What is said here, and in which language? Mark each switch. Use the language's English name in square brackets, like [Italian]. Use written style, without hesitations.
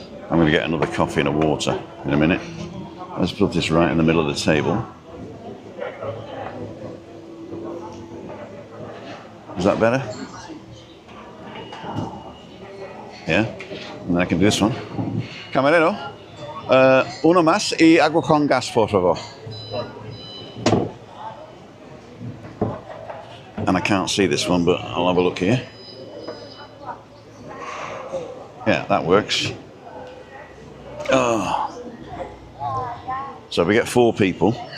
[English] I'm going to get another coffee and a water in a minute. Let's put this right in the middle of the table. Is that better? Yeah? And then I can do this one. [Spanish] Camarero, uno más y agua con gas, por favor. [English] And I can't see this one, but I'll have a look here. Yeah, that works. Oh. So we get 4 people.